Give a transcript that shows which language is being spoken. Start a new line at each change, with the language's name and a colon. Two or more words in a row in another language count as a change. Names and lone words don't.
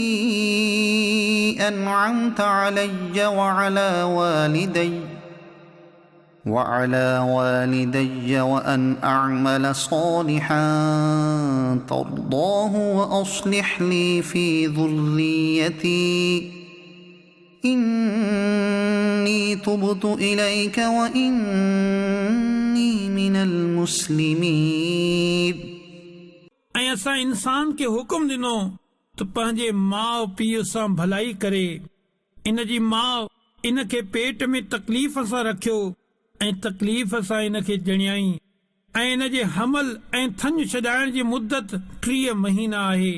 Arabic: أنعمت علي وعلى والدي وأن أعمل صالحا ترضاه وأصلح لي في ذريتي إني تبت إليك وإني إني من المسلمين
Sindhi: ऐं असां इंसान खे हुकुम ॾिनो त पंहिंजे माउ पीउ सां भलाई करे। इन जी माउ इन खे पेट में तकलीफ़ सां रखियो ऐं तकलीफ़ सां इन खे ॼणियाई ऐं इन जे हमल ऐं थञ छॾाइण जी मुदत 30 महीना आहे।